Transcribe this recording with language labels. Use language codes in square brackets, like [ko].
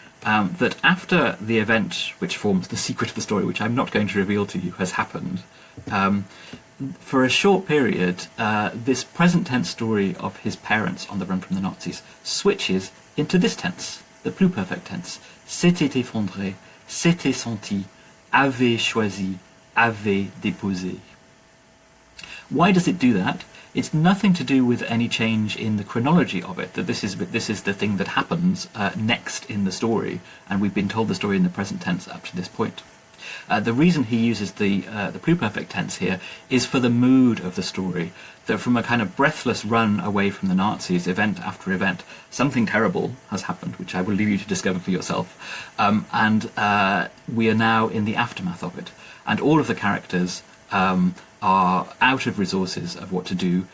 [en] That after the event which forms the secret of the story, which I'm not going to reveal to you, has happened, for a short period, this present tense story of his parents on the run from the Nazis switches into this tense, the pluperfect tense. [fr] S'était effondré, s'était senti, avait choisi, avait déposé. [en] Why does it do that? It's nothing to do with any change in the chronology of it, that this is the thing that happens next in the story, and we've been told the story in the present tense up to this point. The reason he uses the pluperfect tense here is for the mood of the story, that from a kind of breathless run away from the Nazis, event after event, something terrible has happened, which I will leave you to discover for yourself, and we are now in the aftermath of it, and all of the characters are out of resources of what to do.